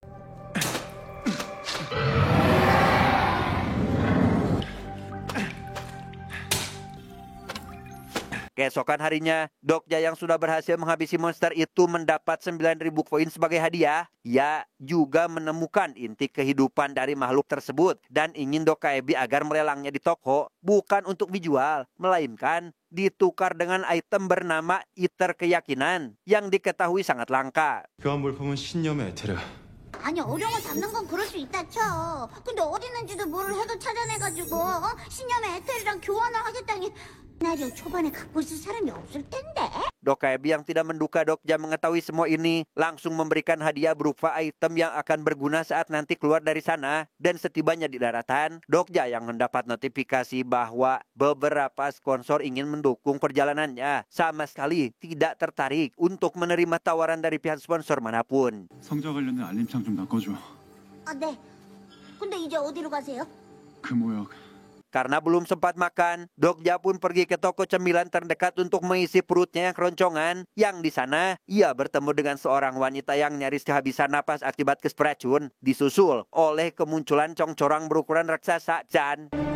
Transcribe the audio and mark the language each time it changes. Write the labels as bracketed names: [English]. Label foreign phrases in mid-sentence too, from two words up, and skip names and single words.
[Indonesian] Keesokan harinya, Dokja yang sudah berhasil menghabisi monster itu mendapat 9.000 koin sebagai hadiah. Ia juga menemukan inti kehidupan dari makhluk tersebut dan ingin Dokaebi agar melelangnya di toko, bukan untuk dijual, melainkan ditukar dengan item bernama Iter Keyakinan yang diketahui sangat langka. [Korean] 교환 물품은 신념의 에테르. 아니, 어려워 잡는 건 그럴 수 있다 쳐. 근데 어디 있는지도 뭐를 해도 찾아내가지고 신념의 에테르랑 교환을 하겠다니. 시나리오 초반에 갖고 있을 사람이 없을 텐데. [Indonesian] Dokaebi yang tidak menduga Dokja mengetahui semua ini langsung memberikan hadiah berupa item yang akan berguna saat nanti keluar dari sana. Dan setibanya di daratan, Dokja yang mendapat notifikasi bahwa beberapa sponsor ingin mendukung perjalanannya sama sekali tidak tertarik untuk menerima tawaran dari pihak sponsor manapun. [Korean] 성자 관련된 알림창 좀 바꿔줘. 아, 네. 근데 이제 어디로 가세요? 금호역. [Indonesian] Karena belum sempat makan, Dokja pun pergi ke toko cemilan terdekat untuk mengisi perutnya yang keroncongan. Yang di sana, ia bertemu dengan seorang wanita yang nyaris kehabisan napas akibat kesperacun, disusul oleh kemunculan congcorang berukuran raksasa Chan.